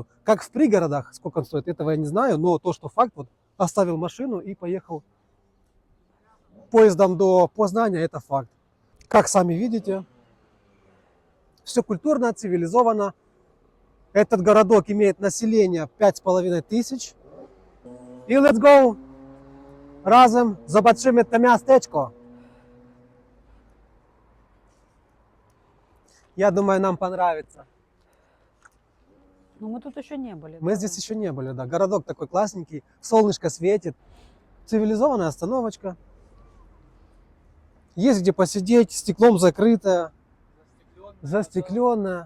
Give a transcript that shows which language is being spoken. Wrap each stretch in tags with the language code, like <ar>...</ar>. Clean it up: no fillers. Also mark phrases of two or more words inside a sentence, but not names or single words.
<ru>Как в пригородах, сколько он стоит, этого я не знаю, но то, что факт, вот оставил машину и поехал поездом до Познания, это факт. Как сами видите, все культурно, цивилизованно. Этот городок имеет население 5500.</ru> <pl>И</pl> <en>let's go</en> <pl>разом zobaczymy to miasteczko.</pl> <ru>Я думаю, нам понравится. Но мы тут еще не были. Мы здесь еще не были, да. Городок такой классненький, солнышко светит. Цивилизованная остановочка. Есть где посидеть, стеклом закрытая, застекленная.</ru>